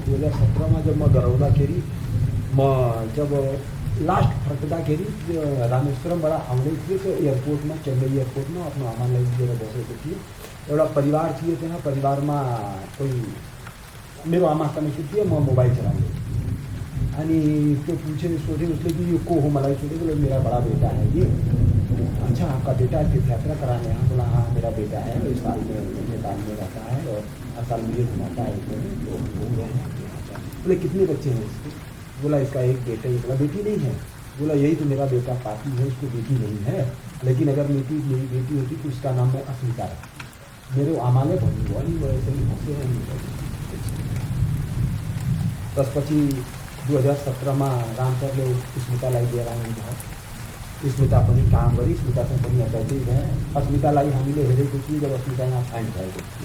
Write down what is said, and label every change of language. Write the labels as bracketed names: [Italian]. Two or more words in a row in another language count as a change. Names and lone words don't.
[Nepali] 2017 जब म गराउँदाखेरि म जब लास्ट फर्कँदाखेरि रामेश्वरमबाट आउँदै थियो त्यो एयरपोर्टमा चेन्नई एयरपोर्टमा आफ्नो आमालाई लिएर बसेको थिएँ। एउटा परिवार थियो त्यहाँ। परिवारमा कोही मेरो आमा कनेक्टेड थियो। म मोबाइल चलाउँदै अनि त्यो सोचे उसले कि यो को हो मलाई सोधेको। [Hindi] मेरा बड़ा बेटा है ये। अच्छा आपका बेटा तीर्थयात्रा कराने यहाँ। बोला हाँ मेरा बेटा है। इस साल में नेपाल में रहता है और हर साल मुझे घुमाता है। तो घूम रहे हैं। बोले कितने बच्चे हैं इसके। बोला इसका 1 बेटा। बोला बेटी नहीं है। बोला यही तो मेरा बेटा पापी है उसको बेटी नहीं है। लेकिन अगर मेरी बेटी होती तो उसका नाम मैं अस्मिता रखती। [Nepali] मेरो आमाले भन्नुभयो अनि म यसरी हँसेँ। त्यसपछि 2017 रामसरले स्मितालाई लिएर आउनुभयो। स्मिता पनि काम गरी स्मितासँग पनि अट्याचै भए। अस्मितालाई हामीले हेरेको थियौँ जब अस्मिता यहाँ फाइन्ड भएको थियो।